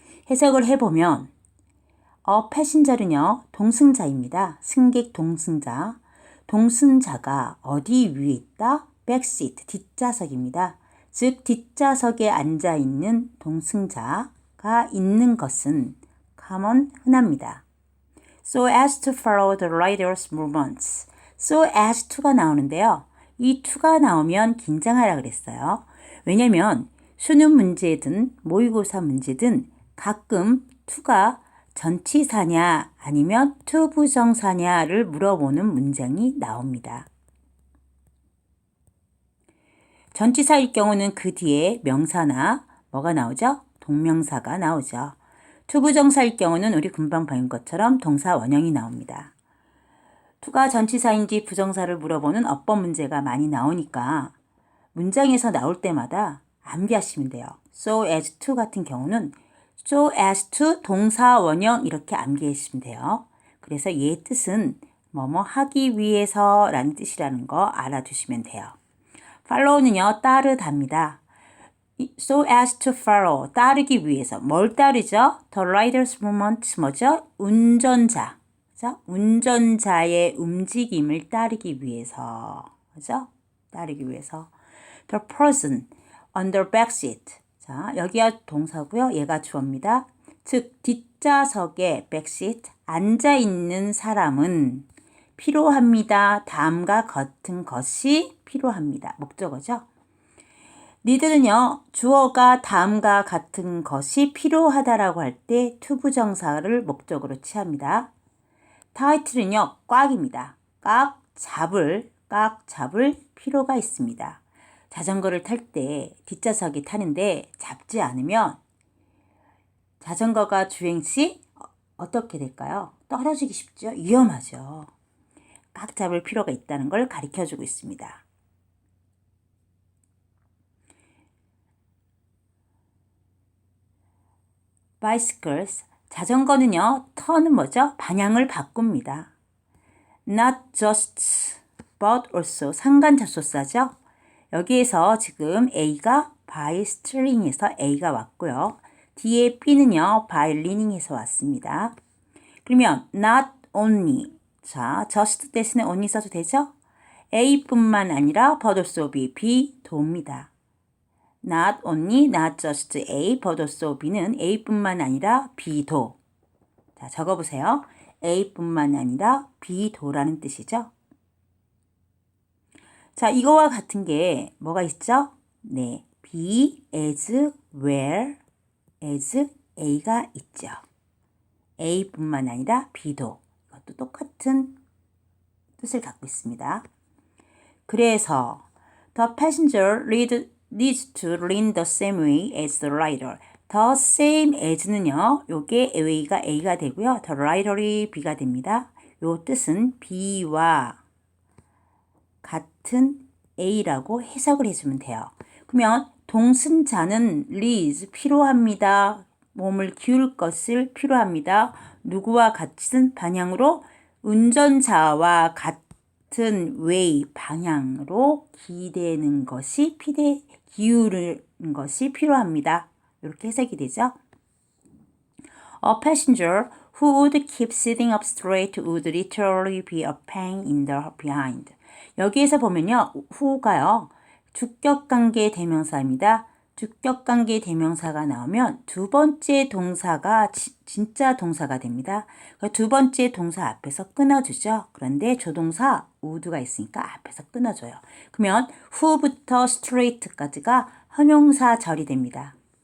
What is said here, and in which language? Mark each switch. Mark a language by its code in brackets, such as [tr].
[ko] 해석을 해보면 패신저는요, 동승자입니다. 승객 동승자. 동승자가 어디 위에 있다? 백시트, 뒷좌석입니다. 즉, 뒷좌석에 앉아있는 동승자가 있는 것은 common, 흔합니다. [en] So as to follow the rider's movements. So as to가 [ko] 나오는데요. 이 to가 나오면 긴장하라 그랬어요. 왜냐면 수능 문제든 모의고사 문제든 가끔 to가 전치사냐 아니면 to 부정사냐를 물어보는 문장이 나옵니다. 전치사일 경우는 그 뒤에 명사나 뭐가 나오죠? 동명사가 나오죠. 투부정사일 경우는 우리 금방 배운 것처럼 동사 원형이 나옵니다. 투가 전치사인지 부정사를 물어보는 어법 문제가 많이 나오니까 문장에서 나올 때마다 암기하시면 돼요. So as to 같은 경우는 so as to 동사 원형 이렇게 암기하시면 돼요. 그래서 얘의 뜻은 뭐뭐 하기 위해서 라는 뜻이라는 거 알아두시면 돼요. follow는요, 따르답니다. [en] So as to follow, [ko] 따르기 위해서. 뭘 따르죠? [en] The rider's movement, [ko] 뭐죠? 운전자. 그죠? 운전자의 움직임을 따르기 위해서. 그죠? 따르기 위해서. [en] The person on the back seat. [ko] 자, 여기가 동사고요. 얘가 주어입니다. 즉, 뒷좌석에 backseat, 앉아있는 사람은 필요합니다. 다음과 같은 것이 필요합니다. 목적어죠. 니들은요, 주어가 다음과 같은 것이 필요하다라고 할 때 투부정사를 목적으로 취합니다. 타이틀은요, 꽉입니다. 꽉 잡을 꽉 잡을 필요가 있습니다. 자전거를 탈 때 뒷좌석이 타는데 잡지 않으면 자전거가 주행 시 어떻게 될까요? 떨어지기 쉽죠? 위험하죠. 꽉 잡을 필요가 있다는 걸 가르쳐주고 있습니다. bicycles, 자전거는요, 턴은 뭐죠? 방향을 바꿉니다. not just, but also, 상관접속사죠. 여기에서 지금 A가 by steering에서 A가 왔고요. 뒤에 B는요, by leaning에서 왔습니다. 그러면 not only, 자, just 대신에 only 써도 되죠? A뿐만 아니라 but also B, B도입니다. [en] Not only, not just A, but also B [ko] 는 A뿐만 아니라 B도. 자, 적어보세요. A뿐만 아니라 B도라는 뜻이죠. 자, 이거와 같은 게 뭐가 있죠? 네, be as well as A가 있죠. A뿐만 아니라 B도. 이것도 똑같은 뜻을 갖고 있습니다. 그래서 [en] the passenger needs to lean the same way as the rider. the same as는요. [ko] 요게 A가 되고요. the rider이 B가 됩니다. 요 뜻은 B와 같은 A라고 해석을 해주면 돼요. 그러면 동승자는 needs 필요합니다. 몸을 기울 것을 필요합니다. 누구와 같은 방향으로? 운전자와 같은 way 방향으로 기대는 것이 기울는 것이 필요합니다. 이렇게 해석이 되죠. [en] A passenger who would keep sitting up straight would literally be a pain in the behind. [ko] 여기에서 보면요. who가요. 주격관계 대명사입니다. 주격관계 대명사가 나오면 두 번째 동사가 진짜 동사가 됩니다. 두 번째 동사 앞에서 끊어주죠. 그런데 조동사 would가 있으니까 앞에서 끊어줘요. 그러면 who부터 straight까지가 형용사절이 됩니다.